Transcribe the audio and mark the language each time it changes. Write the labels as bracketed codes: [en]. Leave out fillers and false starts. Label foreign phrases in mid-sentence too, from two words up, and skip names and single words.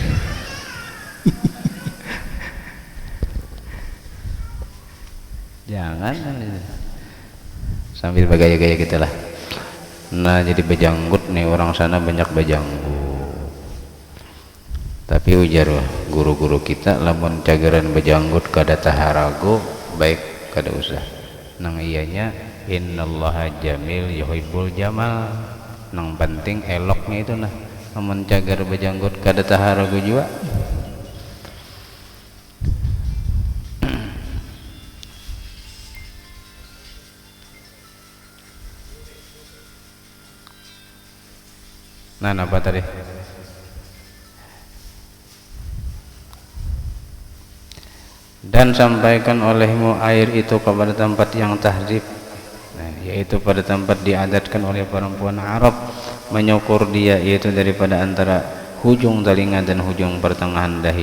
[bjn] Jangan sambil bergaya-gaya kita lah. Nah jadi bejanggut nih orang sana banyak bejanggut, tapi ujar guru-guru kita lamun cagaran bejanggut kada taharago baik kada usah. Nang iyanya [ar] إن الله جميل يحب الجمال. [bjn] Nang penting eloknya itu nah. Amun cagar bejanggut kada taharago juga. Nah, apa tadi? [ms] Dan sampaikan olehmu air itu kepada tempat yang tahrib, yaitu pada tempat diadatkan oleh perempuan Arab menyukur dia, yaitu daripada antara hujung telinga dan hujung pertengahan dahi.